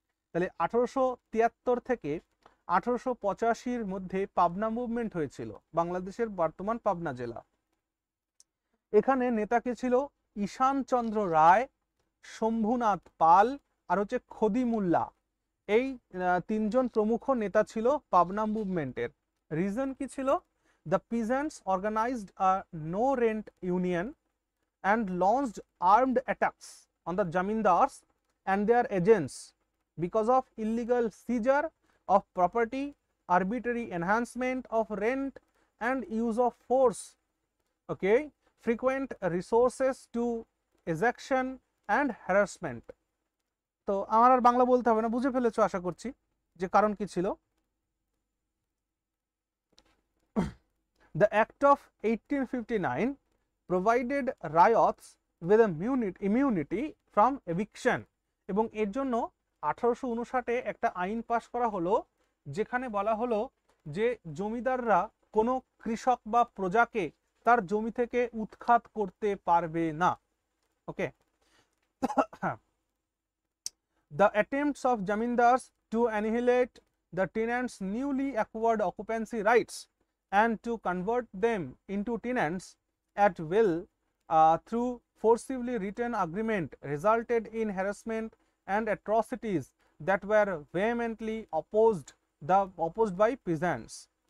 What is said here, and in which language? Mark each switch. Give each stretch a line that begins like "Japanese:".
Bangla: তাহলে 1873 থেকে 1885-র মধ্যে পাবনা মুভমেন্ট হয়েছিল, বাংলাদেশের বর্তমান পাবনা জেলা। এখানে নেতা কে ছিল? ঈশান চন্দ্র রায়, শম্ভুনাথ পাল আর হচ্ছে খদি মোল্লা। এই তিনজন প্রমুখ নেতা ছিল পাবনা মুভমেন্টের। রিজন কি ছিল?
English: The peasants organised a no rent union and launched armed attacks on the zamindars and their agents because of illegal seizure of property, arbitrary enhancement of rent and use of force, okay, frequent resources to exaction and harassment.
Bangla: তো আমার আর বাংলা বলতে হবে না, বুঝে ফেলেছো আশা করছি যে কারণ কি ছিল।
English: The Act of 1859 provided riots with immunity from eviction,
Bangla: এবং এর জন্য 1859-এ একটা আইন পাশ করা হলো যেখানে বলা হলো যে জমিদাররা কোনো কৃষক বা প্রজাকে তার জমি থেকে উৎখাত করতে পারবে না।
English: Okay, the attempts of zamindars to annihilate the tenants' newly acquired occupancy rights and to convert them into tenants at will through forcibly written agreement resulted in harassment and atrocities that were vehemently opposed by peasants.